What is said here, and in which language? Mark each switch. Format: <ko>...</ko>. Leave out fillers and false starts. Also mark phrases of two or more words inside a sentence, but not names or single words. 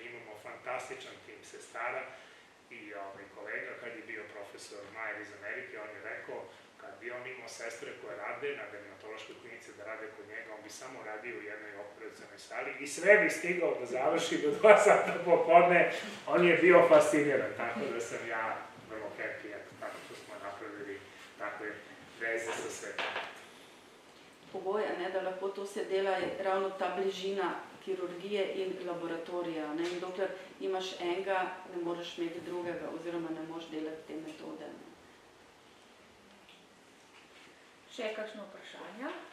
<sr>Imamo fantastičan tim sestara i kolega, kad je bio profesor Majer iz Amerike, on je rekao, kad bi on imao sestre koje rade na dermatološkoj klinici da rade kod njega, on bi samo radio u jednoj operacionoj sali i sve bi stigao da završi do 2 sata popodne. On je bio fasciniran, tako da sam ja vrlo happy, tako što smo napravili takve veze sa svetom.</sr> <sl>Pogoj, da lahko to se dela, je ravno ta bližina kirurgije in laboratorija. In dokler imaš enega, ne moreš imeti drugega, oziroma ne moreš delati te metode. Še kakšno vprašanja?</sl>